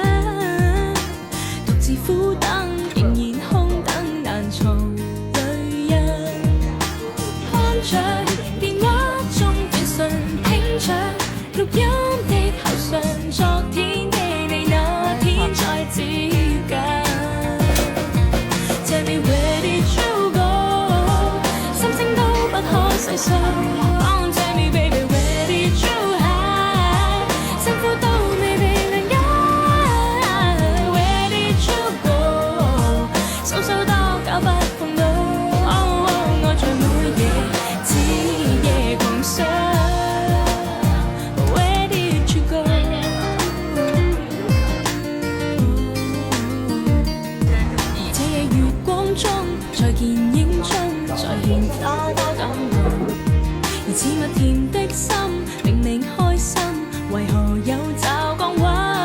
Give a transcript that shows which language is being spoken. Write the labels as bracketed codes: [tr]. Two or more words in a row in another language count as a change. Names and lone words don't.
[yue] 獨自苦等，仍然空等，難藏淚印。看着電話中短信，聽着錄音的後訊，昨天的你那天再接近。 [en] Tell me where did you go？ [yue] 心聲都不可細數。 [en] Oh, tell me baby where did you hide？ [yue] 辛苦都未被諒解。 [en] Where did you go？ [yue] 數數多久不碰到。Oh, oh， 愛在每夜徹夜狂想。在見影中再現多多感動，而似蜜甜的心明明開心，為何有驟降溫？